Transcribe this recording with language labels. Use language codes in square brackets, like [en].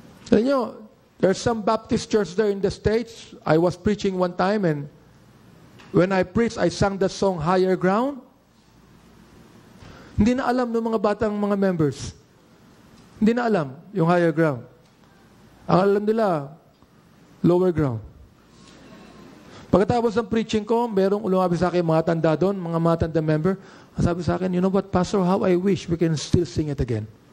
[en] You know, there's some Baptist church there in the States. I was preaching one time, and when I preached, I sang the song Higher Ground. [tl] Hindi na alam ng mga batang mga members. Hindi na alam yung higher ground. Ang alam nila, lower ground. Pagkatapos ng preaching ko, merong lumabi sa akin mga tanda doon, mga matanda member. Sabi sa akin, [en] you know what, Pastor, how I wish we can still sing it again.